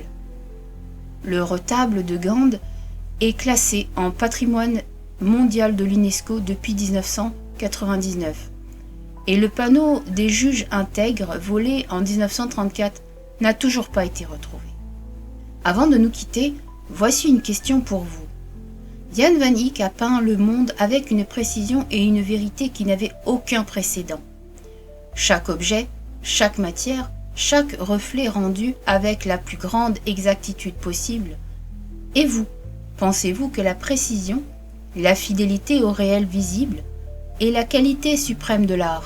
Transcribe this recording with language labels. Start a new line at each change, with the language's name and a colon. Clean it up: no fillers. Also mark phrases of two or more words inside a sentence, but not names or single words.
French: Le retable de Gand est classé en patrimoine mondial de l'UNESCO depuis 1999. Et le panneau des juges intègres volé en 1934 n'a toujours pas été retrouvé. Avant de nous quitter, voici une question pour vous. Jan van Eyck a peint le monde avec une précision et une vérité qui n'avaient aucun précédent. Chaque objet, chaque matière, chaque reflet rendu avec la plus grande exactitude possible. Et vous, pensez-vous que la précision, la fidélité au réel visible, est la qualité suprême de l'art?